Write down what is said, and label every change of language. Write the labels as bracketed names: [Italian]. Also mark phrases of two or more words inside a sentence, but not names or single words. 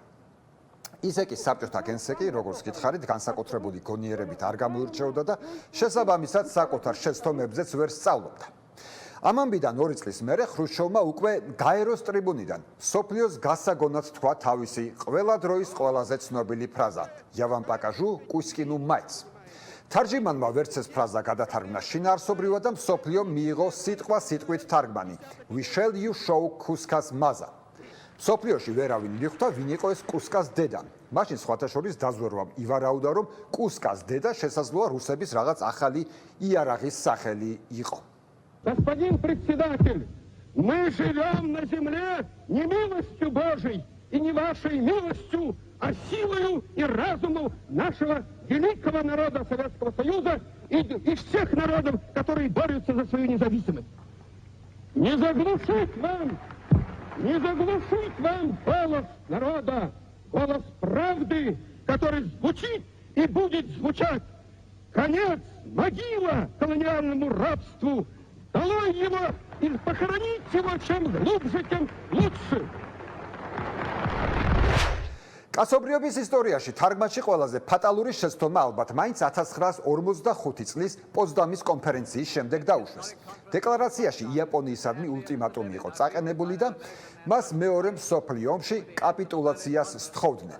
[Georgian] ისე კი საბჭოთა გენსეკი, როგორც გითხარით, განსაკუთრებული გონიერებით არ გამოირჩეოდა და შესაბამისად საკუთარ შეცდომებზეც ვერ სწავლობდა. ამამბიდან 2 წლის მერე ხრუშჩოვმა უკვე გაეროს ტრიბუნიდან მსოფლიოს გასაგონად თქვა თავისი ყველა დროის ყველაზე ცნობილი ფრაზა [Russian] "Я вам покажу Кузькину мать". [Georgian] თარჯიმანმა ვერც ეს ფრაზა გადათარგმნა შინაარსობრივად და მსოფლიო მიიღო სიტყვა-სიტყვით თარგმანი [English] "We shall you show Kuzka's mother". [Georgian] მსოფლიოში ვერავინ მიხვდა, ვინ იყო ეს კუსკას დედა. მაშინ სხვათა შორის დაზვერვამ ივარაუდა, რომ კუსკას დედა შესაძლოა რუსების რაღაც ახალი იარაღის სახელი იყო. [Russian] Господин председатель, мы живем на земле не милостью Божией и не вашей милостью, а силою и разумом нашего великого народа Советского Союза и всех народов, которые борются за свою независимость. Не заглушить вам голос народа, голос правды, который звучит и будет звучать. Конец, могила колониальному рабству. Долой его и похоронить его чем глубже, тем лучше. [Georgian] კაცობრიობის ისტორიაში თარგმანში ყველაზე ფატალური შეცდომა ალბათ მაინც 1945 წლის პოცდამის კონფერენციის შემდეგ დაუშვეს. დეკლარაციაში იაპონიისადმი ულტიმატუმი იყო წაყენებული და მას მეორე მსოფლიო ომში კაპიტულაციას სთხოვდნენ.